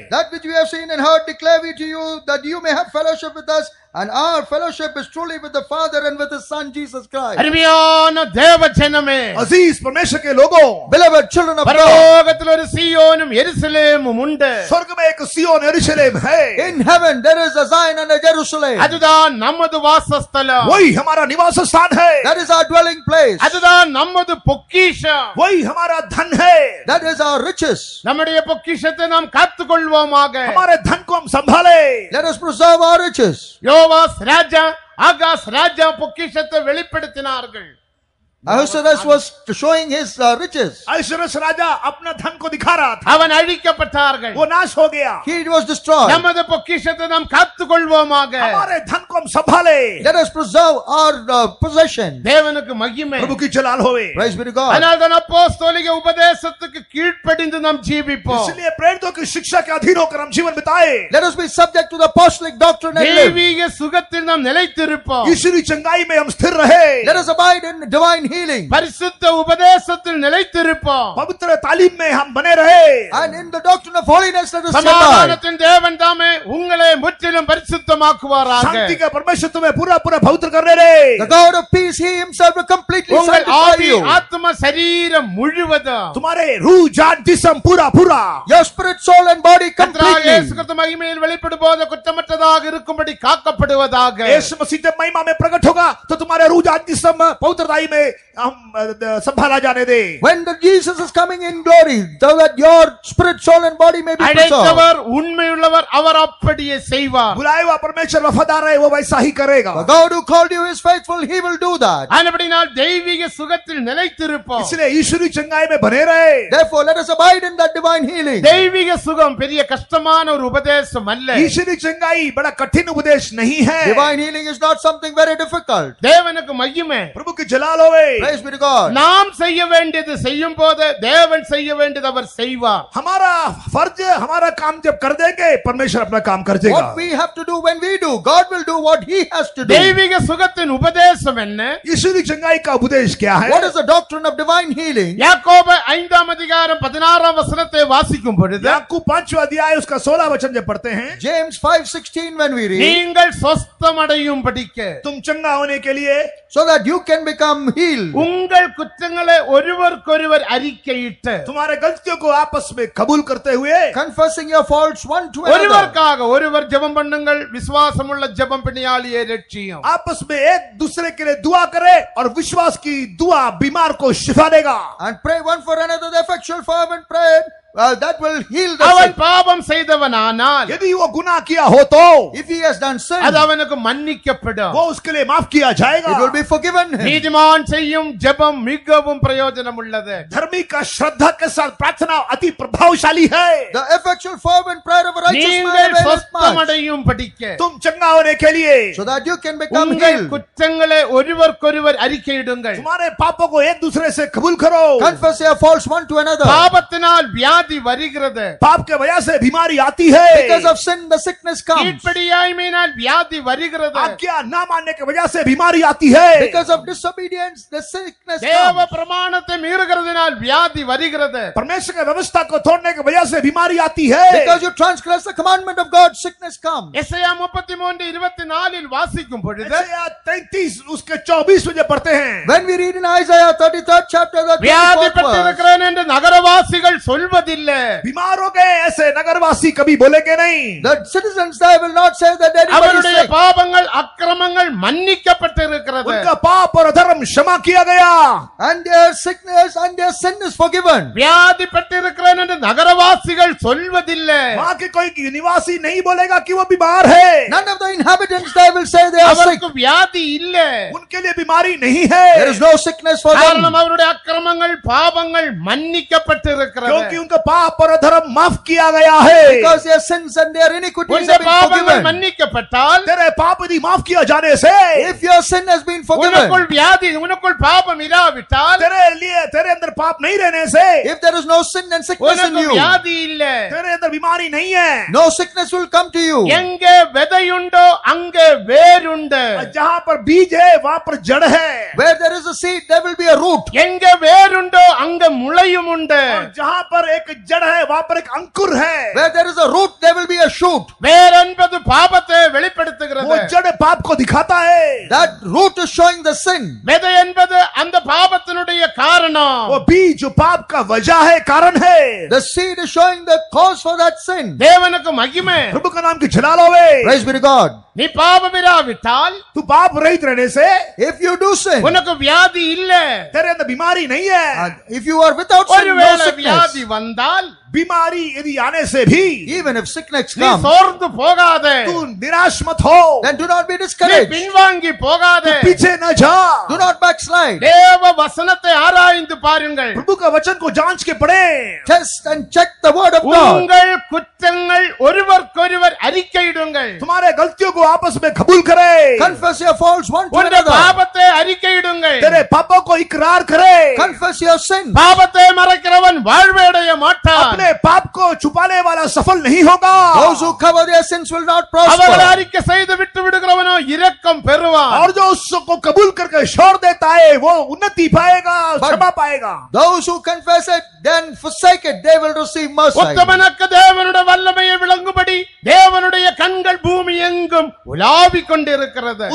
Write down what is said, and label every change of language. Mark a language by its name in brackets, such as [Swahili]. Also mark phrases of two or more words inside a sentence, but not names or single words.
[English] that which we have seen and heard declare we to you, that you may have fellowship with us, and our fellowship is truly with the Father and with His Son Jesus Christ. [Tamil] அருமையான தேவஜனமே, [Hindi] अजीज परमेश्वर के लोगों, [English] Beloved children of God, [Tamil] பரலோகத்தில் ஒரு சீயோனும் எருசலேமும் உண்டு. [Hindi] स्वर्ग में एक सियोन यरूशलेम है. [English] in heaven there is a Zion and a Jerusalem. [Tamil] அதுதான் நமது வாசஸ்தலம். [Hindi] वही हमारा निवास स्थान है. [English] That is our dwelling place. [Tamil] அதுதான் நமது பொக்கிஷம். [Hindi] वही हमारा धन है. [English] That is our riches. [Tamil] நம்முடைய பொக்கிஷத்தை நாம் காத்துக்கொள்வோமாக. [Hindi] हमारे धन को हम संभाले. [English] Let us preserve our riches. [Tamil] யோவாஸ் ராஜா, ஆகாஸ் ராஜா பொக்கிஷத்தை வெளிப்படுத்தினார்கள். [English] Ahasuerus was showing his riches. [Hindi] ऐश्वर्यस राजा अपना धन को दिखा रहा था. [Tamil] அவன் அழிக்கப்பட்டார்கள். [Hindi] वो नाश हो गया. [English] He was destroyed. [Tamil] நமது பொக்கிஷத்தை நாம் காத்துக்கொள்வோமாக. [Hindi] हमारे धन को हम संभाले. [English] Let us preserve our possession. [Tamil] தேவனுக்கு மகிமை. [Hindi] प्रभु की जलाल होवे. [English] Praise be to God. [Tamil] அதனால்தான் அப்போஸ்தலிக உபதேசத்துக்கு கீழ்ப்படிந்து நாம் ஜீவிப்போம். [Hindi] इसलिए प्रेरितों की शिक्षा के अधीन होकर हम जीवन बिताए. [English] Let us be subject to the apostolic doctrine and live. [Tamil] தெய்வீக சுகத்தில் நாம் நிலைத்திருப்போம். [Hindi] ईश्वरी चंगाई में हम स्थिर रहे. [English] Let us abide in divine healing. [Tamil] பரிசுத்த உபதேசத்தில் நிலைத்திருப்போம். [Hindi] पवित्र तालीम में हम बने रहे. [English] And in the doctrine of holiness let us abide. [Tamil] சமாதானத்தின் தேவன் தாமே உங்களை முற்றிலும் பரிசுத்தமாக்குவாராக. [Hindi] शांति का परमेश्वर तुम्हें पूरा पूरा पवित्र करने रे. [English] The God of peace, He Himself will completely [Tamil] உங்கள் [English] sanctify [Tamil] ஆவி [English] you. [Tamil] ஆத்ம சரீரம் முழுவதும் [Hindi] तुम्हारे रूह जान जिस्म पूरा पूरा [English] Your spirit, soul and body [Tamil] கர்த்தராகிய இயேசு [English] completely. [Tamil] கிறிஸ்து மகிமையில் வெளிப்படும் போது குற்றமற்றதாக இருக்கும்படி காக்கப்படுவதாக. [Hindi] यीशु मसीह जब महिमा में प्रकट होगा तो तुम्हारे रूह जान जिस्म पवित्रताई में हम संभाला जाने दे. [English] When the Jesus is coming in glory, so that your spirit, soul and body may be preserved. [Tamil] அழைத்தவர் உண்மையுள்ளவர், அவர் அப்படியே செய்வார். [Hindi] बुलाए हुआ परमेश्वर वफादार है, वो वैसा ही करेगा. [English] The God who called you is faithful, He will do that. [Tamil] ஆனபடியால் தெய்வீக சுகத்தில் நிலைத்திருப்போம். [Hindi] इसलिए ईश्वरी चंगाई में बने रहे. [English] Therefore, let us abide in that divine healing. [Tamil] தெய்வீக சுகம் பெரிய கஷ்டமான ஒரு உபதேசம் அல்ல. [Hindi] ईश्वरी चंगाई बड़ा कठिन उपदेश नहीं है. [English] Divine healing is not something very difficult. [Tamil] தேவனுக்கு மகிமை. [Hindi] प्रभु की जलाल होवे. [English] Praise be to God. [Tamil] நாம் செய்ய வேண்டியது செய்யும் போது தேவன் செய்ய வேண்டியது அவர் செய்வார். [Hindi] हमारा फर्ज हमारा काम जब कर देंगे परमेश्वर अपना काम कर देगा. [English] What we have to do when we do, God will do what He has to do. [Tamil] தெய்வீக சுகத்தின் உபதேசம் என்ன? [Hindi] ईश्वरी चंगाई का उपदेश क्या है? [English] What is the doctrine of divine healing? [Tamil] யாக்கோபு 5ஆம் அதிகாரம் 16ஆம் வசனத்தை வாசிக்கும் பொழுது [Hindi] याकूब 5वां अध्याय उसका 16 वचन जब पढ़ते हैं, [English] James 5:16 when we read, [Tamil] நீங்கள் சொஸ்தமடையும்படிக்கு [Hindi] तुम चंगा होने के लिए [English] so that you can become healed. [Tamil] உங்கள் குற்றங்களை ஒருவருக்கொருவர் அறிக்கையிட்டு [Hindi] तुम्हारे गलतियों को आपस में कबूल करते हुए [English] Confessing your faults one to another. [Tamil] ஒருவருக்காக ஒருவர் ஜெபம் பண்ணுங்கள், விசுவாசமுள்ள ஜெபம் பிணியாளியை ரட்சியும். [Hindi] आपस में एक दूसरे के लिए दुआ करे और विश्वास की दुआ बीमार को शिफा देगा. [English] And pray one for another the effectual fervent prayer that will heal the [Tamil] அவன் [English] sick. [Tamil] பாவம் செய்தவனானால் [Hindi] यदि वो गुनाह किया हो तो [English] If he has done sin, [Tamil] அது அவனுக்கு மன்னிக்கப்படும். [Hindi] वो उसके लिए माफ किया जाएगा. [English] it will be forgiven him. [Tamil] நீதிமான் செய்யும் ஜெபம் மிகவும் பிரயோஜனம் உள்ளது. [Hindi] धर्मी का श्रद्धा के साथ प्रार्थना अति प्रभावशाली है. [English] The effectual fervent prayer of a righteous man [Tamil] நீங்கள் [English] availeth much, [Tamil] சொஸ்தமடையும் படிக்க [Hindi] तुम चंगा होने के लिए [English] so that you can become [Tamil] உங்கள் [English] healed. [Tamil] குற்றங்களை ஒருவருக்கொருவர் அறிக்கையிடுங்கள். [Hindi] तुम्हारे पापों को एक दूसरे से कबूल करो. [English] Confess your faults one to another. [Tamil] பாவத்தினால் வியாதி வருகிறது. [Hindi] पाप के वजह से बीमारी आती है. [English] Because of sin, the sickness comes. [Tamil] கீழ்ப்படியாமையினால் வியாதி வருகிறது. [Hindi] आज्ञा न मानने की वजह से बीमारी आती है. [English] Because of disobedience, the sickness [Tamil] தேவ [English] comes. [Tamil] பிரமாணத்தை மீறுகிறதுனால் வியாதி வருகிறது. [Hindi] परमेश्वर की व्यवस्था को तोड़ने की वजह से बीमारी आती है. [English] Because you transgress the commandment of God, sickness comes. [Tamil] எசாயா 33:24 வாசிக்கும் பொழுது [Hindi] यशायाह 33 उसके 24 में जब पढ़ते हैं, [English] When we read in Isaiah 33rd chapter, the 24th verse, [Tamil] வியாதிப்பட்டிருக்கிறேன் என்று நகரவாசிகள் சொல்வதில்லை. [Hindi] बीमार हो गए ऐसे नगरवासी कभी बोलेंगे नहीं. [English] the citizens there will not say that anybody is [Tamil] அவருடைய [English] sick. [Tamil] பாவங்கள் அக்கிரமங்கள் மன்னிக்கப்பட்டிருக்கிறது. [Hindi] उनका पाप और अधर्म क्षमा किया गया. [English] And their sickness and their sin is forgiven. [Tamil] வியாதிப்பட்டிருக்கிறேன் என்று நகரவாசிகள் சொல்வதில்லை. [Hindi] वहां के कोई निवासी नहीं बोलेगा कि वो बीमार है. [English] None of the inhabitants there will say they are sick. [Tamil] அவருக்கு வியாதி இல்லை. [Hindi] उनके लिए बीमारी नहीं [English] There [Hindi] है. [English] is no sickness for [Tamil] காரணம் [English] them. [Tamil] அவருடைய அக்கிரமங்கள் பாவங்கள் மன்னிக்கப்பட்டிருக்கிறது. [Hindi] क्योंकि उनका पाप और अधर्म माफ किया गया है. [English] Because their sins and their iniquities [Tamil] உன்னுடைய [English] have been [Tamil] பாவங்கள் [English] forgiven. [Tamil] மன்னிக்கப்பட்டால் [Hindi] तेरे पाप यदि माफ किया जाने से [English] If your sin has been [Tamil] உனக்குள் [English] forgiven, [Tamil] வியாதி உனக்குள் பாவம் இராவிட்டால் [Hindi] तेरे अंदर पाप नहीं रहने से [English] if there is no sin and sickness in [Tamil] உனக்கு [English] you, [Tamil] வியாதி இல்லை. [Hindi] तेरे अंदर बीमारी नहीं है. [English] no sickness will come to you. [Tamil] எங்கே விதையுண்டோ அங்கே வேருண்டு. [Hindi] जहाँ पर बीज है वहाँ पर जड़ है. [English] Where there is a seed, there will be a root. [Tamil] எங்கே வேருண்டோ அங்க முளையும் உண்டு. [Hindi] और जहाँ पर एक जड़ है वहाँ पर एक अंकुर है. [English] Where there is a root, there will be a shoot. [Tamil] வேர் என்பது பாவத்தை [Hindi] वो [Tamil] வெளிப்படுத்துகிறது. [Hindi] जड़ पाप को दिखाता है. [English] That root is showing the sin. [Tamil] விதை என்பது அந்த பாவத்தினுடைய காரணம். [Hindi] वो बीज जो पाप का वजह है, कारण है. [English] The seed is showing the cause for that sin. [Tamil] தேவனுக்கு மகிமை. [Hindi] प्रभु का नाम की जलाल होवे. [English] Praise be to God. [Tamil] நீ பாவம் இராவிட்டால் [Hindi] तू पाप रहित रहने से [English] If you do sin, [Tamil] உனக்கு வியாதி இல்லை. [Hindi] तेरे अंदर बीमारी नहीं है. [English] and if you are without sin, no [Tamil] ஒருவேளை [English] sickness. [Tamil] வியாதி வந்தால் [Hindi] बीमारी यदि आने से भी [English] Even if sickness [Tamil] நீ [English] comes, [Tamil] சோர்ந்து போகாதே. [Hindi] तू निराश मत हो. [English] then do not be [Tamil] நீ [English] discouraged. [Tamil] பின்வாங்கி போகாதே. [Hindi] पीछे न जा. [English] Do not backslide. [Tamil] தேவ வசனத்தை ஆராய்ந்து பாருங்கள். [Hindi] प्रभु का वचन को जांच के पढ़े. [English] Test and check the word of God. [Tamil] உங்கள் குற்றங்கள் ஒருவருக்கொருவர் அறிக்கையிடுங்கள். [Hindi] तुम्हारे गलतियों को आपस में कबूल करे. [English] Confess your faults one to [Tamil] உங்கள் [English] another. [Tamil] பாவத்தை அறிக்கையிடுங்கள். [Hindi] तेरे पापों को इकरार करे. [English] Confess your sin. [Tamil] பாவத்தை மறைக்கிறவன் வாழ்வை அடைய மாட்டான். [Hindi] अपने पाप को छुपाने वाला सफल नहीं होगा. [English] Those who cover their sins will not [Tamil] அவர்களை [English] prosper. [Tamil] அறிக்கை செய்து விட்டு விடுகிறவனோ இரக்கம் பெறுவான். [Hindi] और जो उसको कबूल करके छोड़ देता है वो उन्नति पाएगा, [English] But- [Hindi] क्षमा पाएगा. [English] Those who confess it, then forsake it, they will receive mercy. [Tamil] உத்தமனுக்கு தேவனுடைய வல்லமையை விளங்கும்படி தேவனுடைய கண்கள் பூமி எங்கும் உலாவிக் கொண்டிருக்கிறது.